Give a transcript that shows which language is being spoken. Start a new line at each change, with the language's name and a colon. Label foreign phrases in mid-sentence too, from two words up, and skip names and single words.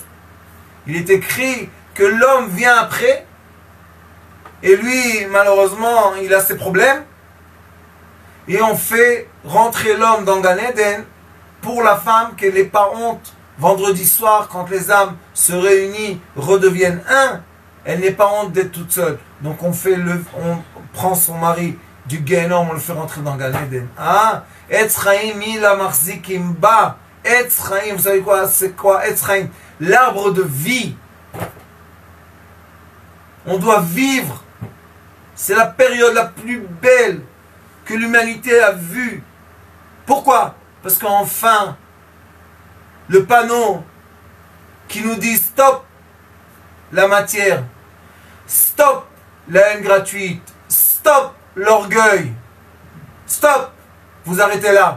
French: Il est écrit que l'homme vient après, et lui, malheureusement, il a ses problèmes, et on fait rentrer l'homme dans
Hebrew: גן עדן
French: pour la femme qu'elle n'ait pas honte. Vendredi soir, quand les âmes se réunissent, redeviennent un, elle n'est pas honte d'être toute seule. Donc on prend son mari du Gehenom, on le fait rentrer dans
Hebrew: גן עדן. Ah, עץ חיים היא למחזיקים בה. עץ חיים,
French: vous savez quoi? C'est quoi
Hebrew: עץ חיים?
French: L'arbre de vie. On doit vivre C'est la période la plus belle que l'humanité a vue. Pourquoi? Parce qu'enfin, le panneau qui nous dit stop la matière, stop la haine gratuite, stop l'orgueil, stop, vous arrêtez là.